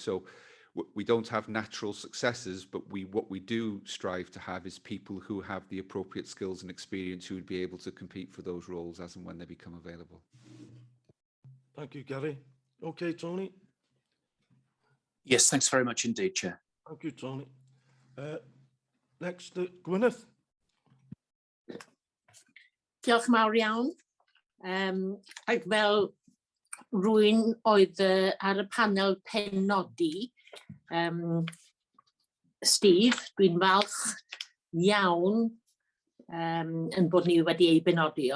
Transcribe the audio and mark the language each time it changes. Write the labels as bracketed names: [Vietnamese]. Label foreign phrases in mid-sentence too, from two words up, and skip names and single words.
[English] So we don't have natural successors, but what we do strive to have is people who have the appropriate skills and experience who would be able to compete for those roles as and when they become available. Thank you, Gary. Okay, Tony. Yes, thanks very much indeed, Chair. Thank you, Tony. Next, Gwyneth. [Welsh] Diolch yn fawr iawn. Ac fel rwy'n oedd ar y panel penodi, Steve, dwi'n falch iawn yn bod ni wedi ei benodio.